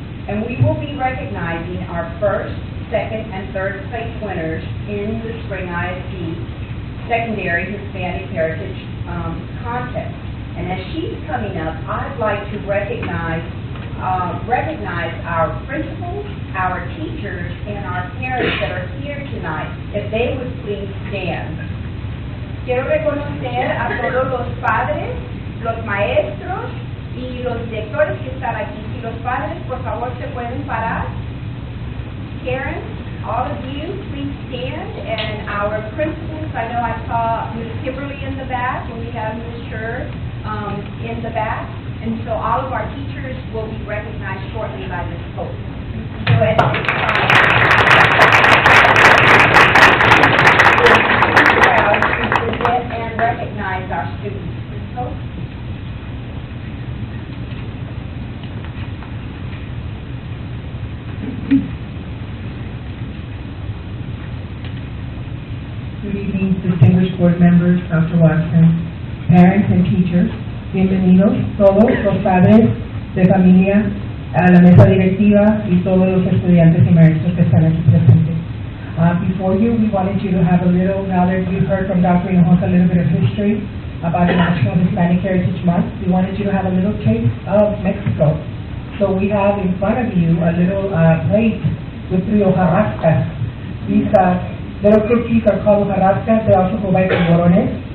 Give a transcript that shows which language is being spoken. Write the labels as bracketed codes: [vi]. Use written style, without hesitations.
[en] And we will be recognizing our first, second, and third place winners in the Spring ISD Secondary Hispanic Heritage Contest. And as she's coming up, I'd like to recognize our principals, our teachers, and our parents that are here tonight. If they would please stand. [es] Quiero reconocer a todos los padres, los maestros y los directores que están aquí. Si los padres, por favor, se pueden parar. [en] Parents, all of you, please stand. And our principals, I know I saw Ms. Kimberly in the back, and we have Ms. Scher in the back. And so all of our teachers will be recognized shortly by Ms. Hope. So at this time, we're proud to present and recognize our students. Ms. Hope? Good evening, distinguished board members, Dr. Watson, parents and teachers. [es] Bienvenidos todos los padres de familia a la mesa directiva y todos los estudiantes y maestros que están aquí presentes. [en] Before you, we wanted you to have a little, now that you've heard from Dr. Hinojosa a little bit of history about the National Hispanic Heritage Month, we wanted you to have a little taste of Mexico. So we have in front of you a little plate with 3 hojarascas. These little cookies are called hojarascas. They also go by polvorones.